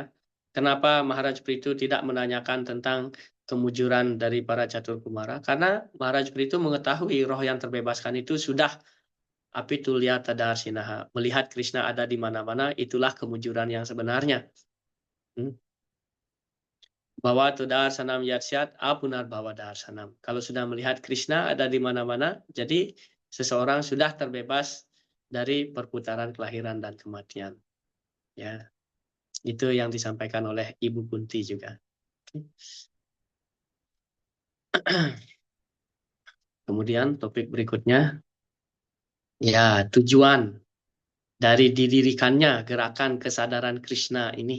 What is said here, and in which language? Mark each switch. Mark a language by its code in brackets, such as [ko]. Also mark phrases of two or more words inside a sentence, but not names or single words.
[id] Kenapa Maharaj Prithu tidak menanyakan tentang kemujuran dari para catur kumara? Karena Maharaj Prithu mengetahui roh yang terbebaskan itu sudah [sa] Apitulya Tadarsinaha. [id] Melihat Krishna ada di mana-mana, itulah kemujuran yang sebenarnya. [sa] Bahwa tu darsanam yatsyat apunar bawa darsanam. [id] Kalau sudah melihat Krishna ada di mana-mana, jadi seseorang sudah terbebas dari perputaran kelahiran dan kematian. Ya, itu yang disampaikan oleh Ibu Kunti juga. Kemudian topik berikutnya, ya tujuan dari didirikannya gerakan kesadaran Krishna ini.